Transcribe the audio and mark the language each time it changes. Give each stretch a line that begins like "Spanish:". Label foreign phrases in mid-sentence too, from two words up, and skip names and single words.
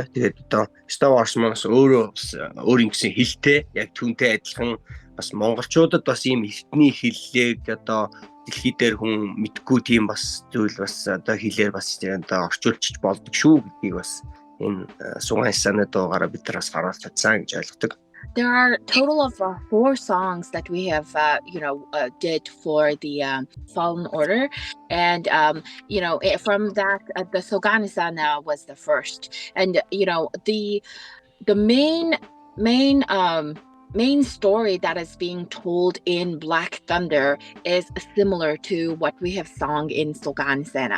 Mongolian: Тэгээд одоо Star Wars-маас өөрийн гэсэн хэлтэй яг түүнтэй адилхан бас монголчуудад бас ийм эртний хэллэг одоо дэлхий дээр хүн мэдгүй тийм бас зүйл бас одоо хэлээр бас одоо орчуулчих болдог шүү гэдгийг бас энэ Суgaan Essena дуугаараа бид нар бас харуулж чадсан гэж ойлгодог.
English: There are a total of 4 songs that we have, did for the Fallen Order, and from that, the Sugaan Essena was the first, and the main story that is being told in Black Thunder is similar to what we have sung in Sugaan Essena,